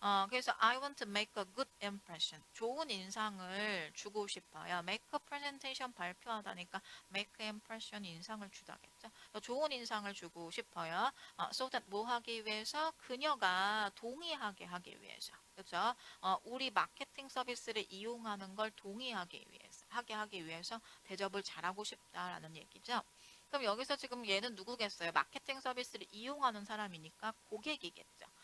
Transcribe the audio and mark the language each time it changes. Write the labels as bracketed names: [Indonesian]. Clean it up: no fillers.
[English] 그래서 I want to make a good impression. [Korean] 좋은 인상을 주고 싶어요. make a presentation 발표하다니까 make impression 인상을 주다겠죠. 좋은 인상을 주고 싶어요. so that 뭐 하기 위해서 그녀가 동의하게 하기 위해서. 그렇죠? 우리 마케팅 서비스를 이용하는 걸 동의하기 위해서 하게 하기 위해서 대접을 잘하고 싶다라는 얘기죠. 그럼 여기서 지금 얘는 누구겠어요? 마케팅 서비스를 이용하는 사람이니까 고객이겠죠.